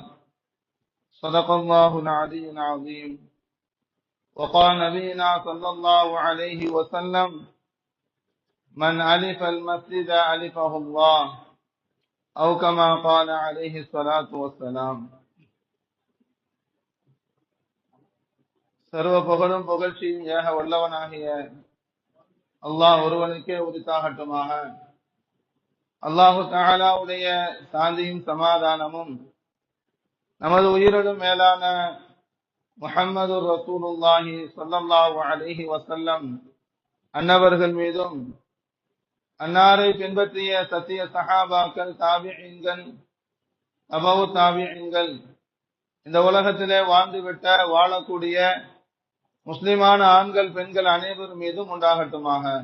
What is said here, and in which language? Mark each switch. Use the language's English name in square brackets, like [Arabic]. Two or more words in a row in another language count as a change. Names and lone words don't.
[Arabic] صدق الله العلي العظيم. وقال نبينا صلى الله عليه وسلم: من ألف المسجد ألفه الله، أو كما قال عليه الصلاة والسلام. [Tamil] சர்வ புகழும் புகழ்ச்சியும் ஏக வல்லவனாகிய அல்லாஹ் ஒருவனுக்கே உரித்தாகட்டுமாக. அல்லாஹு தஆலாவுடைய சாந்தியும் சமாதானமும் நமது உயிரிலும் மேலான முஹம்மது [Arabic] رسول الله صلى الله عليه وسلم [Tamil] அன்னவர்கள் மீதும், அன்னாரை பின்பற்றிய சத்திய சஹாபாக்கள், தாபிஈன்கள், தபவு தாபிஈன்கள், இந்த உலகத்திலே வாழ்ந்துவிட்ட வாழக்கூடிய முஸ்லிமான ஆண்கள் பெண்கள் அனைவர் மீதும் உண்டாகட்டுமாக.